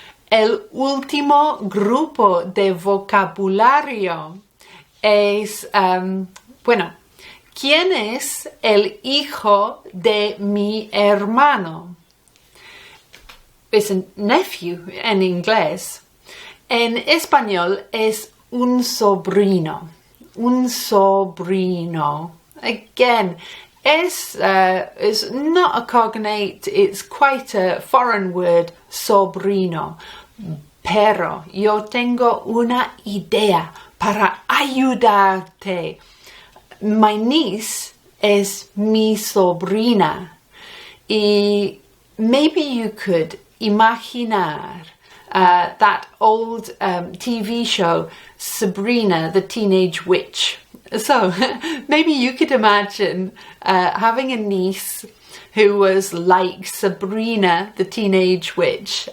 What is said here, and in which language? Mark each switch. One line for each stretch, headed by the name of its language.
Spanish: El último grupo de vocabulario es, bueno, ¿quién es el hijo de mi hermano? Es un nephew en inglés. En español es un sobrino. Un sobrino.
English: Again, is not a cognate, it's quite a foreign word, sobrino.
Spanish: Pero yo tengo una idea para ayudarte.
English: My niece
Spanish: es mi sobrina.
English: Y maybe you could imaginar that old TV show, Sabrina, the Teenage Witch. So maybe you could imagine having a niece who was like Sabrina, the Teenage Witch.